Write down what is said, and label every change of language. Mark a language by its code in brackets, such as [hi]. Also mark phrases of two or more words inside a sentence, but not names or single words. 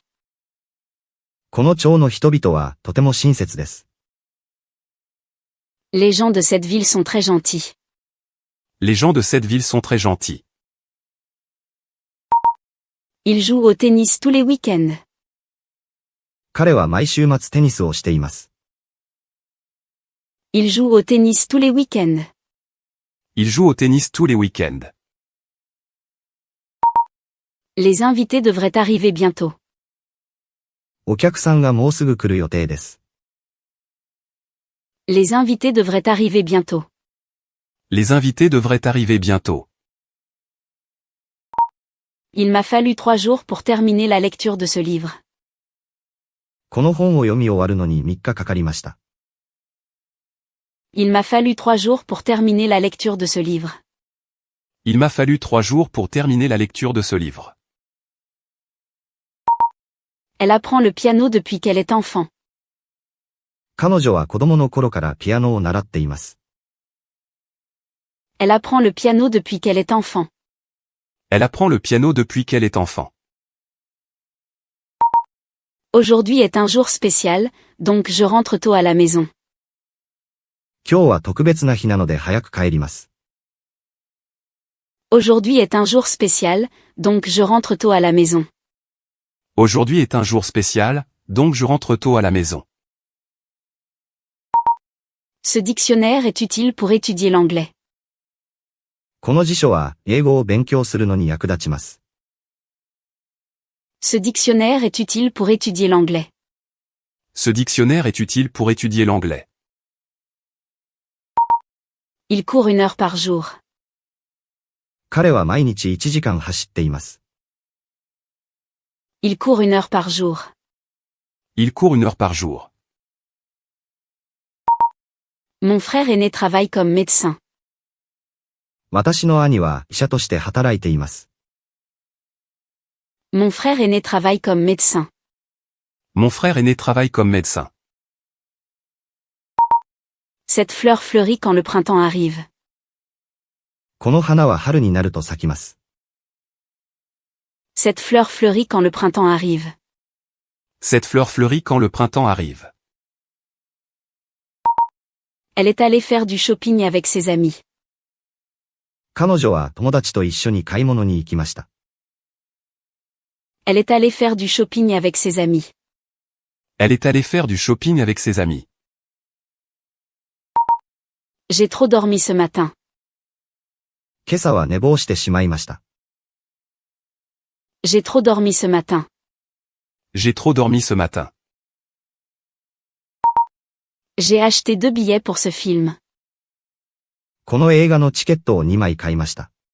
[ja] この町の人々はとても親切です。 [fr] Les gens de cette ville sont très gentils. Les gens de cette ville sont très gentils. Il joue au tennis tous les week-ends. [ja] 彼は毎週末テニスをしています。 [fr] Il joue au tennis tous les week-ends. Il joue au tennis tous les week-ends. Les invités devraient arriver bientôt. [ja] お客さんがもうすぐ来る予定です。 [fr] Les invités devraient arriver bientôt. Les invités devraient arriver bientôt. Il m'a fallu 3 jours pour terminer la lecture de ce livre. [ja] この本を読み終わるのに3日かかりました。 [fr] Il m'a fallu 3 jours pour terminer la lecture de ce livre. Il m'a fallu 3 jours pour terminer la lecture de ce livre. Elle apprend le piano depuis qu'elle est enfant. [ja] 彼女は子供の頃からピアノを習っています。 [fr] Elle apprend le piano depuis qu'elle est enfant. Elle apprend le piano depuis qu'elle est enfant. Aujourd'hui est un jour spécial, donc je rentre tôt à la maison. [ja] 今日は特別な日なので早く帰ります。 [fr] Aujourd'hui est un jour spécial, donc je rentre tôt à la maison. Aujourd'hui est un jour spécial, donc je rentre tôt à la maison. Ce dictionnaire est utile pour étudier l'anglais. [ja] この辞書は英語を勉強するのに役立ちます。 [fr] Ce dictionnaire est utile pour étudier l'anglais. Ce dictionnaire est utile pour étudier l'anglais. Il court 1 heure par jour. [ja] 彼は毎日1時間走っています。 [fr] Il court 1 heure par jour. Il court 1 heure par jour. Mon frère aîné travaille comme médecin. [ja] 私の兄は医者として働いています。 [fr] Mon frère aîné travaille comme médecin. Mon frère aîné travaille comme médecin. Cette fleur fleurit quand le printemps arrive. [ja] この花は春になると咲きます。 [fr] Cette fleur fleurit quand le printemps arrive. Cette fleur fleurit quand le printemps arrive. Elle est allée faire du shopping avec ses amis. [ja] 彼女は友達と一緒に買い物に行きました。 [fr] Elle est allée faire du shopping avec ses amis. Elle est allée faire du shopping avec ses amis. J'ai trop dormi ce matin. [ja] 今朝は寝坊してしまいました。 [fr] J'ai trop dormi ce matin. J'ai trop dormi ce matin. J'ai acheté 2 billets pour ce film. [ja] この映画のチケットを2枚買いました。